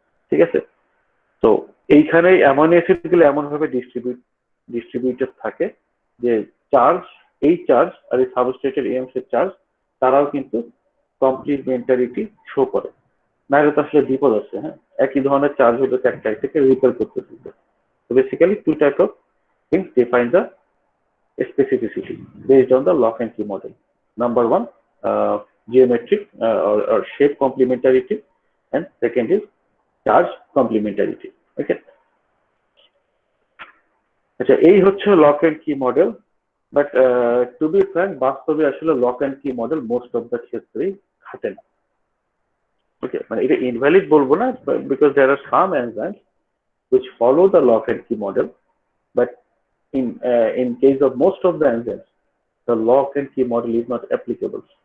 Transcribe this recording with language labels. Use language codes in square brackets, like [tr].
[bn] ঠিক আছে, তো এইখানে অ্যামাইনো অ্যাসিড গুলো এমন ভাবে ডিস্ট্রিবিউটেড থাকে যে এই চার্জ আর এই সাবস্ট্রেটের এই অংশের চার্জ তারাও কিন্তু কমপ্লিমেন্টারিটি শো করে, নাহলে তো আসলে বিপদ আছে। হ্যাঁ, একই ধরনের চার্জ হলে একটা থেকে রিপেল করতে থাকবে। [en] তো basically two type of things define the specificity based on the lock and key model. Number one, geometric or shape complementarity, and second is charge complementarity. Okay. [bn] আচ্ছা, এই হচ্ছে লক এন্ড কি model, [en] but to be frank [bn] বাস্তবে আসলে lock and কি model [en] most of the [bn] ক্ষেত্রেই খাটে না। [en] okay, [bn] মানে এটা ইনভ্যালিড বলবো না, [en] Because there are some enzymes which follow the lock and key model, but in case of most of the enzymes the lock and key model is not applicable.